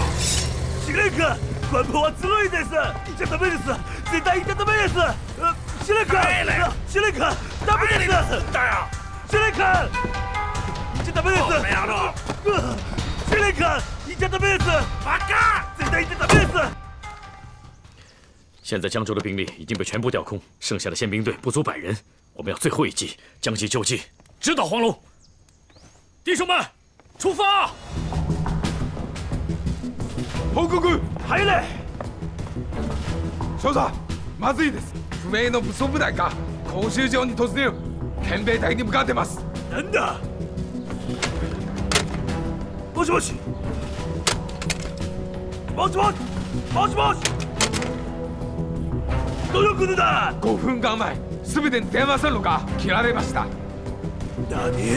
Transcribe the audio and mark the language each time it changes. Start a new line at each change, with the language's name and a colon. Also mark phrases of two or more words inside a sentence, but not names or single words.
Japanese: 司令官、官房はずるいです。行っちゃダメです。絶対行っちゃダメです。司令官、司令官、ダメです。だよ。司令官、行っちゃダメです。この野郎。司令官、行っちゃダメです。バカ、絶対行っちゃダメです。
Chinese: 现在江州的兵力已经被全部调空，剩下的宪兵队不足100人。我们要最后一击，将计就计，直捣黄龙。弟兄们，出发！
Japanese: 報告。入れ。少佐、まずいです。不明の武装部隊が講習場に突入。憲兵隊に向かってます。なんだ。もしもし。もしもし。もしもし。どの国だ。 5分間前、すべての電話線路が切られました。何。